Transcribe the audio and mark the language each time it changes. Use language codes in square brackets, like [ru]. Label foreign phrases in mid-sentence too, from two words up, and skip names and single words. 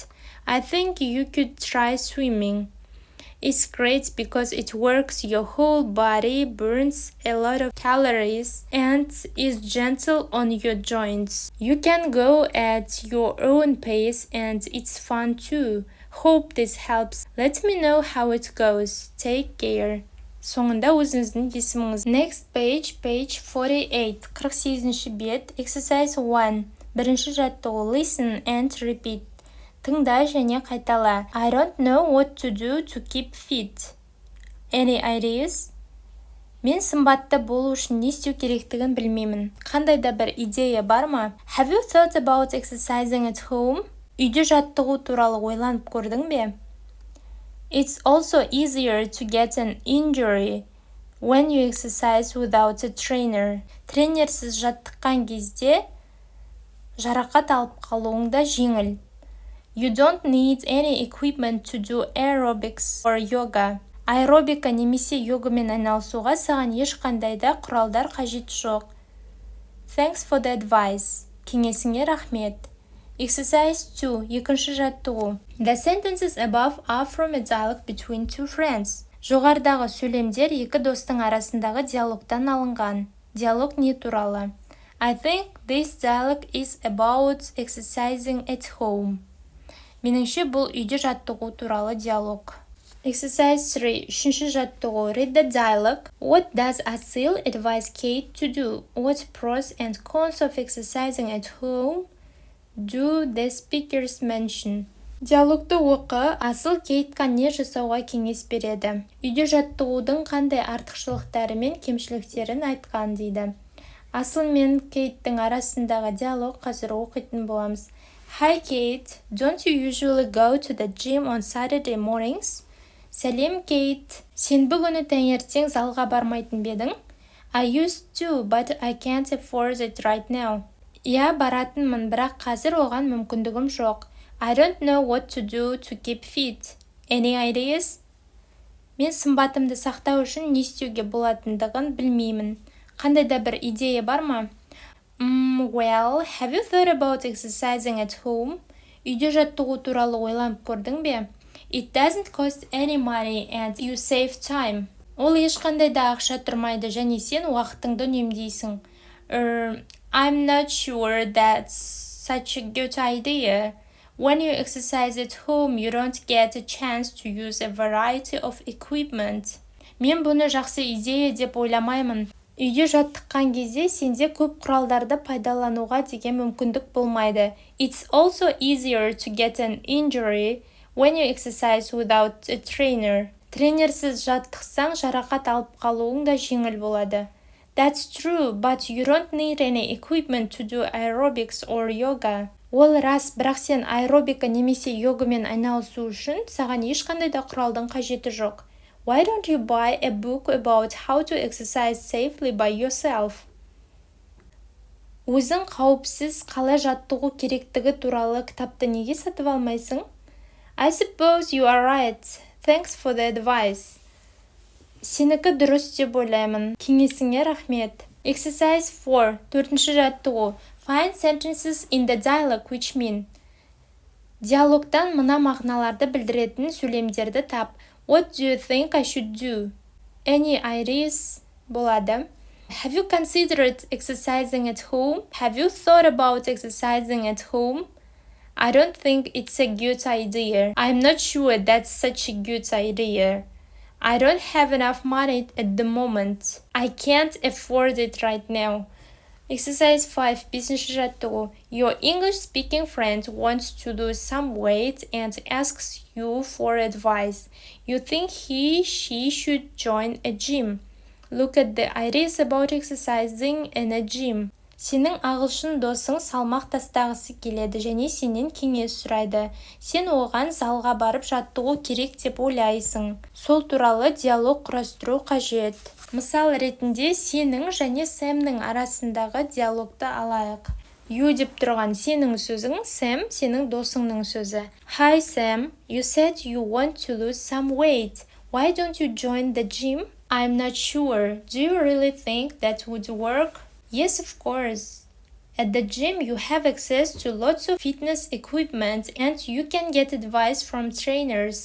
[en] I think you could try swimming. It's great because it works your whole body, burns a lot of calories, and is gentle on your joints. You can go at your own pace and it's fun too. Hope this helps. Let me know how it goes. Take care. [kk] Соңында өзіңіздің есіміңіз. [en] Next page, page 48. [kk] 48-ші бет, exercise 1. Бірінші жаттығу, [en] listen and repeat. [kk] Тыңда және қайтала. [en] I don't know what to do to keep fit. Any ideas? [kk] Мен сымбатты болу үшін не істеу керектігін білмеймін. Қандай да бір идея бар ма? [en] Have you thought about exercising at home? [kk] Үйде жаттығу туралы ойланып көрдің бе? [en] It's also easier to get an injury when you exercise without a trainer. [kk] Тренерсіз жаттыққан кезде жарақат алып қалуың да жеңіл. [en] You don't need any equipment to do aerobics or yoga. [kk] Аэробика немесе йогамен айналысуға саған ешқандай да құралдар қажет жоқ. [en] Thanks for the advice. [kk] Кеңесіңе рахмет. Exercise 2. Екінші жаттығу. [en] The sentences above are from a dialogue between two friends. [kk] Жоғарыдағы сөйлемдер екі достың арасындағы диалогтан алынған. Диалог не туралы? [en] I think this dialogue is about exercising at home. [kk] Меніңше бұл үйде жаттығу туралы диалог. Exercise 3. Үшінші жаттығу. [en] Read the dialogue. What does Asil advise Kate to do? What pros and cons of exercising at home do the speakers mention? [kk] Диалогты оқы. Асыл Кейтқа не жасауға кеңес береді? Үйде жаттығудың қандай артықшылықтары мен кемшіліктерін айтқан дейді. Асыл мен Кейттің арасындағы диалог қазір оқитын боламыз. [en] Hi Kate, don't you usually go to the gym on Saturday mornings? [kk] Сәлем Кейт, сенбі күні таңертең залға бармайтын бедің? [en] I used to, but I can't afford it right now. [kk] Иә, баратынмын, бірақ қазір оған мүмкіндігім жоқ. [en] I don't know what to do to keep fit. Any ideas? [kk] Мен сымбатымды сақтау үшін не істеуге болатындығын білмеймін. Қандай да бір идея бар ма? [en] Well, have you thought about exercising at home? [kk] Үйде жаттығу туралы ойланып көрдің бе? [en] It doesn't cost any money and you save time. [kk] Ол ешқандай да ақша тұрмайды және сен уақытыңды үнемдейсің. [en] I'm not sure that's such a good idea. When you exercise at home, you don't get a chance to use a variety of equipment. [kk] Мен бұны жақсы идея деп ойламаймын. Үйде жаттыққан кезде сенде көп құралдарды пайдалануға деген мүмкіндік болмайды. [en] It's also easier to get an injury when you exercise without a trainer. [kk] Тренерсіз жаттықсаң жарақат алып қалуың да жеңіл болады. [en] That's true, but you don't need any equipment to do aerobics or yoga. [kk] Ол рас, бірақ сен аэробика немесе йогамен айналысу үшін саған ешқандай да құралдың қажеті жоқ. [en] Why don't you buy a book about how to exercise safely by yourself? [kk] Өзің қауіпсіз қалай жаттығу керектігі туралы кітапты неге сатып алмайсың? [en] I suppose you are right. Thanks for the advice. [kk] Сенікі дұрыс деп ойлаймын. Кеңесіңе рахмет. Exercise 4. Төртінші жаттығу. [en] Find sentences in the dialogue which mean. [kk] Диалогтан мына мағыналарды білдіретін сөйлемдерді тап. [en] What do you think I should do? Any ideas? Болады. Have you considered exercising at home? Have you thought about exercising at home? I don't think it's a good idea. I'm not sure that's such a good idea. I don't have enough money at the moment. I can't afford it right now. [kk] Exercise 5. Бесінші жаттығу. [en] Your English-speaking friend wants to lose some weight and asks you for advice. You think she should join a gym. Look at the ideas about exercising in a gym. [kk] Сенің ағылшын досың салмақ тастағысы келеді және сенен кеңес сұрайды. Сен оған залға барып жаттығу керек деп ойлайсың. Сол туралы диалог құрастыру қажет. Мысал ретінде сенің және Сэмнің арасындағы диалогты алайық. You деп тұрған сенің сөзің, Сэм сенің досыңның сөзі. [en] Hi Sam, you said you want to lose some weight. Why don't you join the gym? I'm not sure. Do you really think that would work? Yes, of course. At the gym, you have access to lots of fitness equipment and you can get advice from trainers.